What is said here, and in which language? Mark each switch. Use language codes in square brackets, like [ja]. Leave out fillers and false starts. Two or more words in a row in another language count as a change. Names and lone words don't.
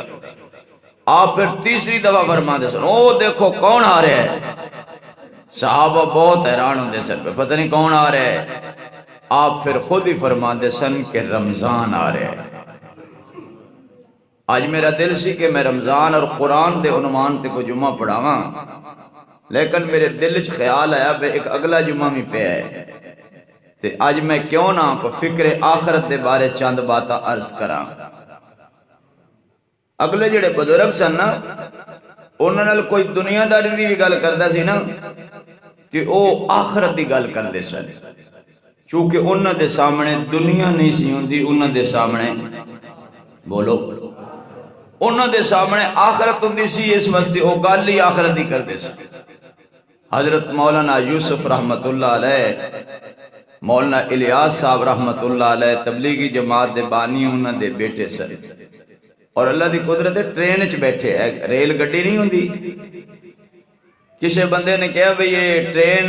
[pa] آپ پھر تیسری دفعہ فرماندے سن او دیکھو کون آ رہا ہے، صحابہ بہت حیران ہوندے سن پتہ نہیں کون آ رہا ہے، آپ پھر خود ہی فرماندے سن کہ رمضان آ رہا ہے۔ آج میرا دل سی کہ میں رمضان اور قرآن دے عنوان تے کو جمعہ پڑھاواں، لیکن میرے دل وچ خیال آیا بے ایک اگلا جمعہ بھی پہ ہے، تے آج میں کیوں نہ کو فکر آخرت دے بارے چند باتاں عرض کراں۔ اگلے جڑے بزرگ سن نا انہاں نال کوئی دنیا داری دی بھی گل کردا سی نا کہ او آخرت دی گل کردے سن، چونکہ انہاں دے سامنے دنیا نہیں سی ہوندی، انہاں دے سامنے بولو انہاں دے سامنے آخرت ہوندی سی، اس واسطے او گل ہی آخرت دی کردے سن۔ حضرت مولانا یوسف [ar] رحمت اللہ علیہ، [pa] مولانا الیاس صاحب [ar] رحمت اللہ علیہ [pa] تبلیغی جماعت دے بانی انہاں دے بیٹے سن، اور اللہ دی قدرت ٹرین وچ بیٹھے، ریل گڈی نہیں ہوندی، کسی بندے نے کہا بھئی یہ ٹرین